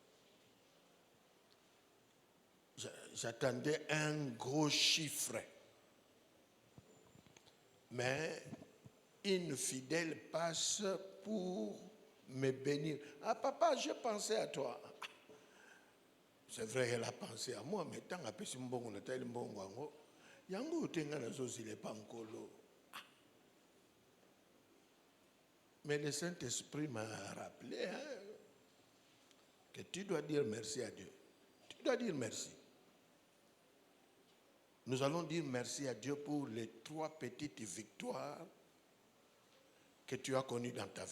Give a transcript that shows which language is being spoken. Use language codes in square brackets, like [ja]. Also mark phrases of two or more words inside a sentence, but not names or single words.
[fr] J'attendais un gros chiffre. Mais une fidèle passe pour me bénir. Ah papa, j'ai pensé à toi. C'est vrai, elle a pensé à moi, mais tant que je suis bon, [ln] yango tenga na zozile pankolo. [fr] Mais le Saint-Esprit m'a rappelé que tu dois dire merci à Dieu. Tu dois dire merci. Nous allons dire merci à Dieu pour les 3 petites victoires que tu as connues dans ta vie.